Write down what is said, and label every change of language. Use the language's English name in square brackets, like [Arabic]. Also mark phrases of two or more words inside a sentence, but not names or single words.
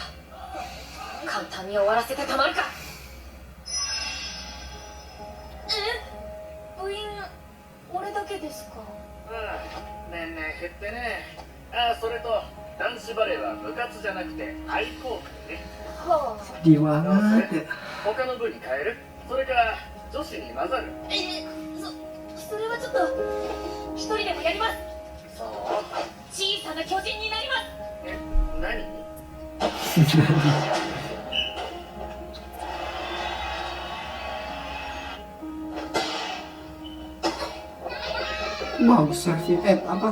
[Japanese] 簡単に終わらせてたまるか。部員俺だけですか。年々減ってね。それと男子バレーは部活じゃなくて愛好会ね。はあ [Indonesian] Sedih banget ya. [Japanese] 他の部に変える？それから女子に混ざる？それはちょっと一人でもやります。そう。小さな巨人になります。何？ [Indonesian] Bagus servis apa?